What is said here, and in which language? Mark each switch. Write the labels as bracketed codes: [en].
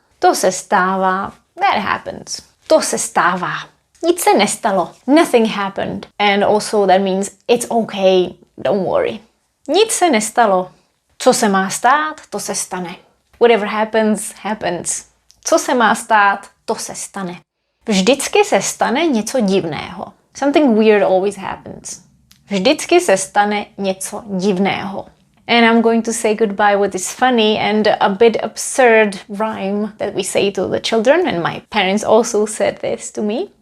[cs] To se stává. [en] That happens. [cs] To se stává. Nic se nestalo. [en] Nothing happened. And also that means it's okay. Don't worry. [cs] Nic se nestalo. Co se má stát, to se stane. [en] Whatever happens, happens. [cs] Co se má stát, to se stane. Vždycky se stane něco divného. [en] Something weird always happens. [cs] Vždycky se stane něco divného. [en] And I'm going to say goodbye with this funny and a bit absurd rhyme that we say to the children, and my parents also said this to me.